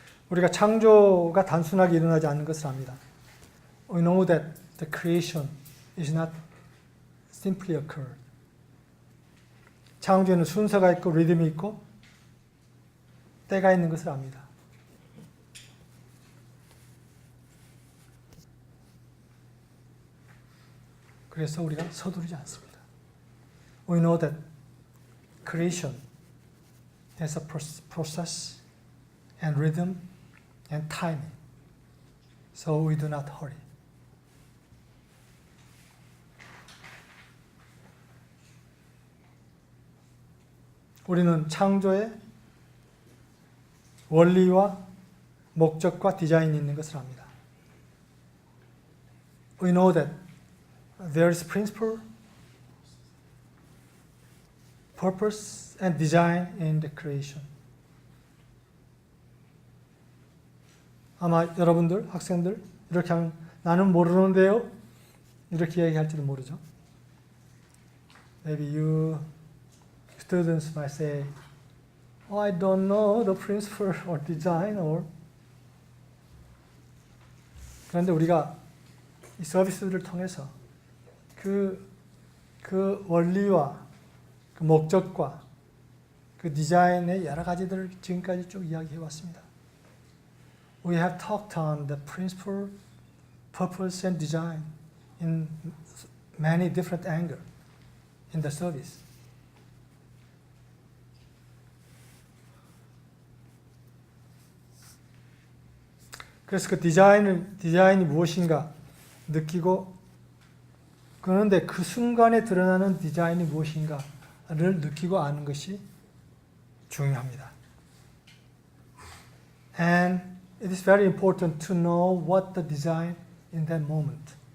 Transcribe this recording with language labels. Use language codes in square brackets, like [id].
[ko] 우리가 창조가 단순하게 일어나지 않는 것을 압니다. [en] We know that the creation is not simply occurred. [ko] 창조에는 순서가 있고 리듬이 있고 때가 있는 것을 압니다. 그래서 우리가 서두르지 않습니다. [en] We know that creation has a process and rhythm and timing. So we do not hurry. [ko] 우리는 창조의 원리와 목적과 디자인이 있는 것을 압니다. [en] We know that there is principle, purpose, and design in the creation. [ko] 아마 여러분들, 학생들 이렇게 하면 나는 모르는데요? 이렇게 얘기할지도 모르죠. [en] Maybe you students might say, oh, I don't know the principle or design or. [ko] 그런데 우리가 이 서비스를 통해서 그 원리와 그 목적과 그 디자인의 여러 가지들을 지금까지 쭉 이야기해 왔습니다. [en] We have talked on the principle, purpose, and design in many different angles in the service. [ko] 그래서 그 디자인이 무엇인가 느끼고, 그런데 그 순간에 드러나는 디자인이 무엇인가를 느끼고 아는 것이 중요합니다. [en] And it is very important to know what the design in that moment.